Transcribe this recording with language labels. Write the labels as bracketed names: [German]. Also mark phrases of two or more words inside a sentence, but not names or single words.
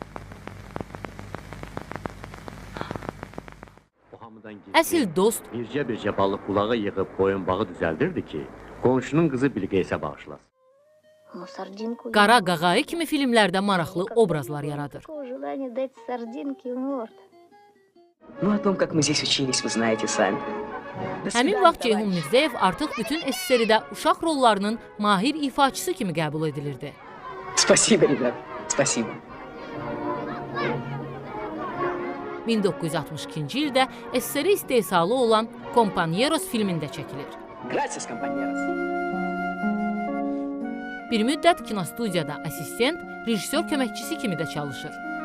[Azerbaijani] əsl dost, Bircə balıq qulağa yığıb boyunbağı düzəldirdi ki, qonşunun qızı Bilqeysə bağışlasın. Qara Qağayı kimi filmlərdə maraqlı obrazlar yaradır. [Russian] Ну, о том, как мы здесь учились, вы знаете сами. [Azerbaijani] Həmin vaxt Ceyhun Mirzəyev artıq bütün SSR-də uşaq rollarının mahir ifaçısı kimi qəbul edilirdi. [Russian] Спасибо, ребят, спасибо. [Azerbaijani] 1962-ci ildə SSR istehsalı olan Compañeros filmində çəkilir. [Spanish] Gracias, compañeros. [Azerbaijani] Bir müddət kinostudiyada assistent, rejissor köməkçisi kimi də çalışır.